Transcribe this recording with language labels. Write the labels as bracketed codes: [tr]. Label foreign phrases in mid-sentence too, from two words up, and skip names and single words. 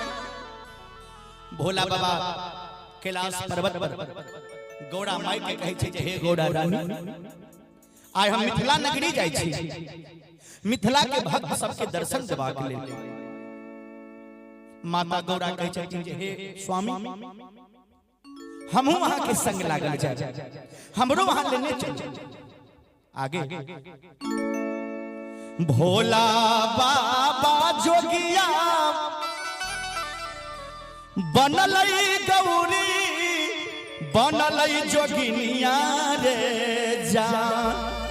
[mai] भोला बाबा कैलाश पर्वत पर गौड़ा माई के कहै छै हे गौड़ा रानी, आइ हम मिथिला नगरी जाय छी, मिथिला के भक्त सबके दर्शन देबाक लेल। माता गौड़ा कहै छथिन हे स्वामी, हमहू वहां के संग लागल जाय, हमरो वहां लेने चल। आगे भोला बाबा जोगिया बनलई गौरी बनलई जोगिनिया रे जान।